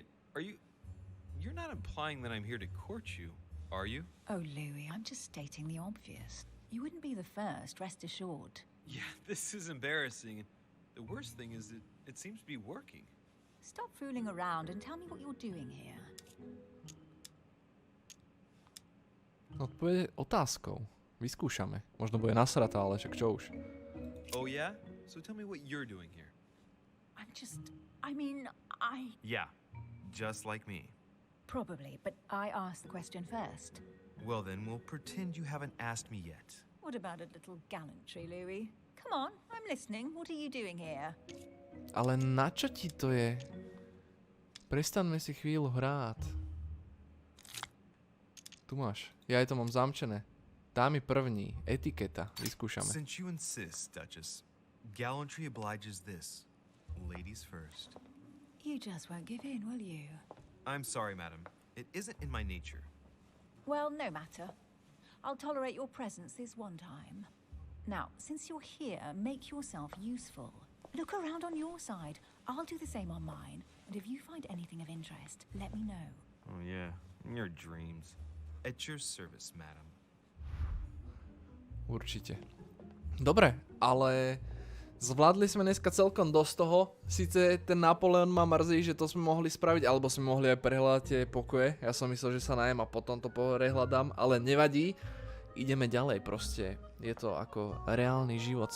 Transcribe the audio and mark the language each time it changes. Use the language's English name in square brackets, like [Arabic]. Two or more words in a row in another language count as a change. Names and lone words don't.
[English] You're not implying that I'm here to court you, are you? Oh, Louis, I'm just stating the obvious. You wouldn't be the first, rest assured. Yeah, this is embarrassing. The worst thing is that it seems to be working. Stop fooling around and tell me what you're doing here. [Slovak] Odpovede otázkou. Vyskúšame. Možno bude nasratá, ale však čo už. [English] Oh yeah? So tell me what you're doing here. Yeah, just like me. Probably, but I asked the question first. Well then, we'll pretend you haven't asked me yet. What about a little gallantry, Louis? Come on, I'm listening. What are you doing here? [Slovak] Ale na čo ti to je? Prestaňme si chvíľu hrát. Tu máš. Ja aj to mám zamčené. [Czech] Dámy první. [Slovak] Etiketa. Vyskúšame. [English] Since you insist, Duchess, gallantry obliges this. Ladies first. You just won't give in, will you? I'm sorry, madam. It isn't in my nature. Well, no matter. I'll tolerate your presence this one time. Now, since you're here, make yourself useful. Look around on your side. I'll do the same on mine. And if you find anything of interest, let me know. Oh yeah, in your dreams. At your service, madam. [Slovak] Určite. Dobre, ale zvládli sme dneska celkom dosť toho. Sice ten Napoleon ma mrzí, že to sme mohli spraviť, alebo sme mohli aj prehľadať tie pokoje. Ja som myslel, že sa najem a potom to prehľadám, ale nevadí. Ideme ďalej proste. Je to ako reálny život.